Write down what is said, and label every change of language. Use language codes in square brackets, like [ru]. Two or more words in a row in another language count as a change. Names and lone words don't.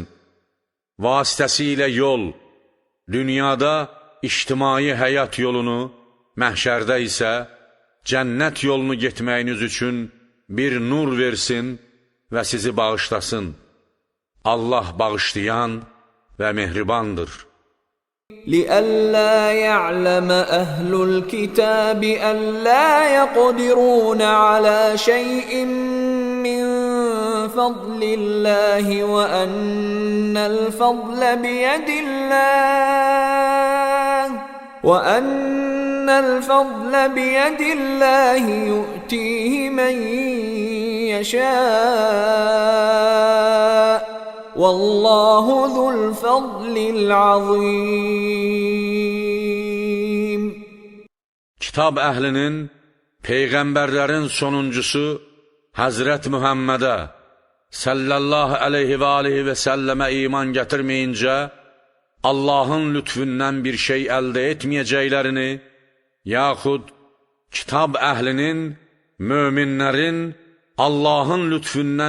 [az] Vasitəsilə yol, dünyada ictimai həyat yolunu, məhşərdə isə cənnət yolunu getməyiniz üçün bir nur versin və sizi bağışlasın. Allah bağışlayan və mehribandır. [ar] لئلا يعلم أهل الكتاب ألا يقدرون على شيء من فضل الله وأن الفضل بيد الله يؤتيه من يشاء والله ذو الفضل العظيم. [az] Kitab əhlinin, peyğəmbərlərin sonuncusu Həzrət Muhammədə [ar] صلى الله عليه وآله وسلم [az] iman gətirməyincə Allahın lütfündən bir şey əldə etməyəcəklərini, yaxud kitab əhlinin, möminlərin Allahın lütfündən